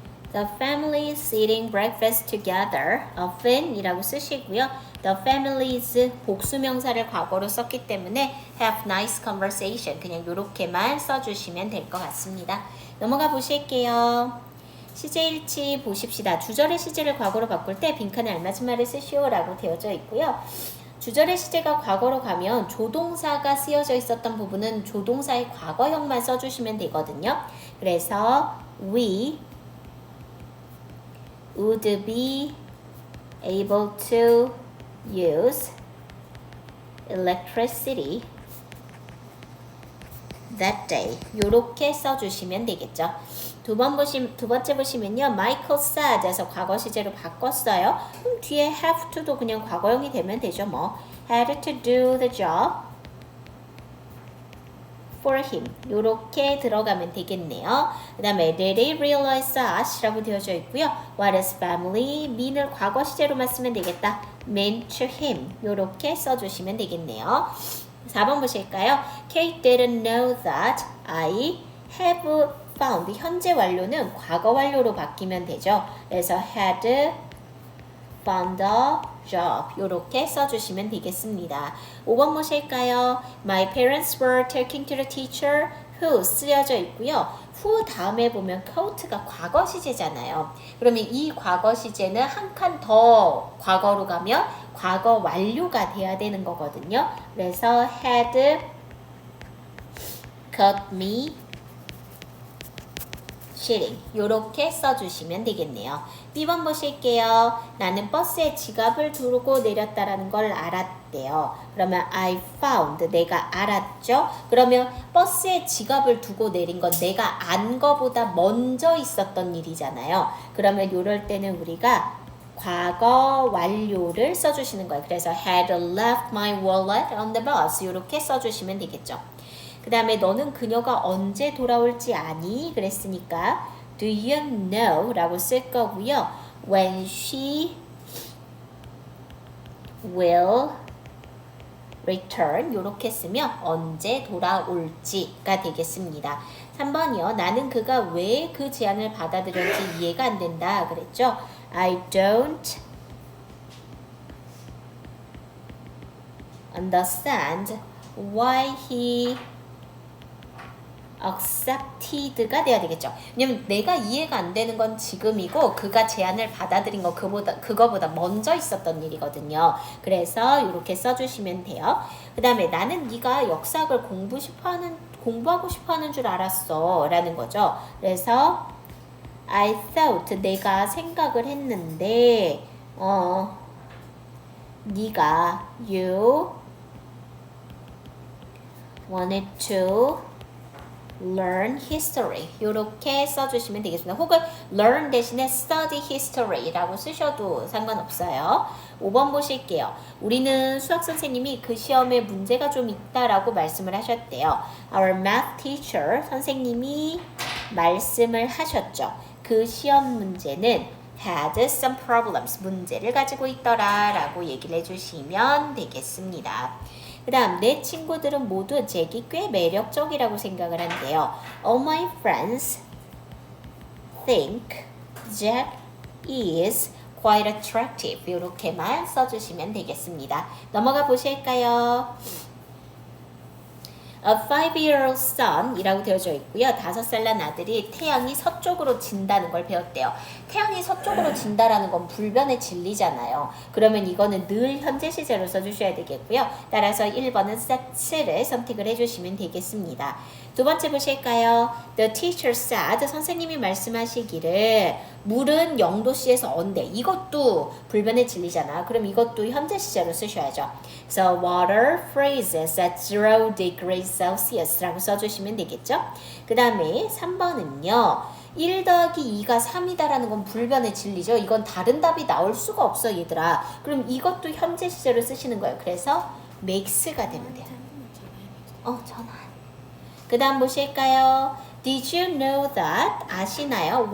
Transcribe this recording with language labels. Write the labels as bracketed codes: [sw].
[en] The family is eating breakfast together. often [ko] 이라고 쓰시고요. [en] The families [ko] 복수명사를 과거로 썼기 때문에 [en] have nice conversation [ko] 그냥 이렇게만 써주시면 될 것 같습니다. 넘어가 보실게요. 시제일치 보십시다. 주절의 시제를 과거로 바꿀 때 빈칸에 알맞은 말을 쓰시오 라고 되어져 있고요. 주절의 시제가 과거로 가면 조동사가 쓰여져 있었던 부분은 조동사의 과거형만 써주시면 되거든요. 그래서 [en] we would be able to use electricity that day. [ko] 요렇게 써주시면 되겠죠. 두 번째 보시면요. [en] Michael said [ko] 에서 과거 시제로 바꿨어요. 그럼 뒤에 have to도 그냥 과거형이 되면 되죠. 뭐 [en] had to do the job for him. [ko] 요렇게 들어가면 되겠네요. 그 다음에 [en] did he realize that? [ko] 라고 되어져 있고요. [en] What is family? [ko] mean을 과거 시제로만 쓰면 되겠다. [en] meant to him. [ko] 요렇게 써주시면 되겠네요. 4번 보실까요? [en] Kate didn't know that I have found. [ko] 현재 완료는 과거 완료로 바뀌면 되죠. 그래서 [en] had found a job. [ko] 요렇게 써주시면 되겠습니다. 5번 보실까요? [en] My parents were talking to the teacher who [ko] 쓰여져 있고요. who 다음에 보면 quote가 과거 시제잖아요. 그러면 이 과거 시제는 한 칸 더 과거로 가면 과거 완료가 돼야 되는 거거든요. 그래서 [en] had got me shilling [ko] 요렇게 써주시면 되겠네요. B번 보실게요. 나는 버스에 지갑을 두고 내렸다라는 걸 알았대요. 그러면 [en] I found [ko] 내가 알았죠. 그러면 버스에 지갑을 두고 내린 건 내가 안 거보다 먼저 있었던 일이잖아요. 그러면 이럴 때는 우리가 과거 완료를 써주시는 거예요. 그래서 [en] had left my wallet on the bus [ko] 이렇게 써주시면 되겠죠. 그 다음에 너는 그녀가 언제 돌아올지 아니? 그랬으니까 [en] do you know? [ko] 라고 쓸 거고요. [en] when she will return [ko] 이렇게 쓰면 언제 돌아올지가 되겠습니다. 3번이요. 나는 그가 왜 그 제안을 받아들였는지 이해가 안 된다 그랬죠. [en] I don't understand why he accepted가 [ko] 돼야 되겠죠. 왜냐면 내가 이해가 안 되는 건 지금이고 그가 제안을 받아들인 거 그거보다 먼저 있었던 일이거든요. 그래서 이렇게 써주시면 돼요. 그 다음에 나는 네가 역사학을 공부하고 싶어하는 줄 알았어 라는 거죠. 그래서 [en] I thought [ko] 내가 생각을 했는데 네가 [en] you wanted to learn history [ko] 이렇게 써주시면 되겠습니다. 혹은 learn 대신에 [en] study history [ko] 라고 쓰셔도 상관없어요. 5번 보실게요. 우리는 수학 선생님이 그 시험에 문제가 좀 있다라고 말씀을 하셨대요. [en] Our math teacher [ko] 선생님이 말씀을 하셨죠. 그 시험 문제는 [en] had some problems [ko] 문제를 가지고 있더라 라고 얘기를 해주시면 되겠습니다. 그 다음 내 친구들은 모두 잭이 꽤 매력적이라고 생각을 한대요. [en] All my friends think Jack is quite attractive [ko] 이렇게만 써주시면 되겠습니다. 넘어가 보실까요? [en] A 5-year-old son [ko] 이라고 되어져 있고요. 5살 난 아들이 태양이 서쪽으로 진다는 걸 배웠대요. 태양이 서쪽으로 진다라는 건 불변의 진리잖아요. 그러면 이거는 늘 현재 시제로 써주셔야 되겠고요. 따라서 1번은 that'를 선택을 해주시면 되겠습니다. 두 번째 보실까요? [en] The teacher said [ko] 선생님이 말씀하시기를 물은 0도씨에서 언데 이것도 불변의 진리잖아. 그럼 이것도 현재 시제로 쓰셔야죠. [en] So water freezes at 0 degrees Celsius [ko] 라고 써주시면 되겠죠. 그 다음에 3번은요. 1 더하기 2가 3이다라는 건 불변의 진리죠. 이건 다른 답이 나올 수가 없어 얘들아. 그럼 이것도 현재 시제로 쓰시는 거예요. 그래서 makes가 되면 돼요. 전화. 그 다음 보실까요? [en] Did you know that? [ko] 아시나요?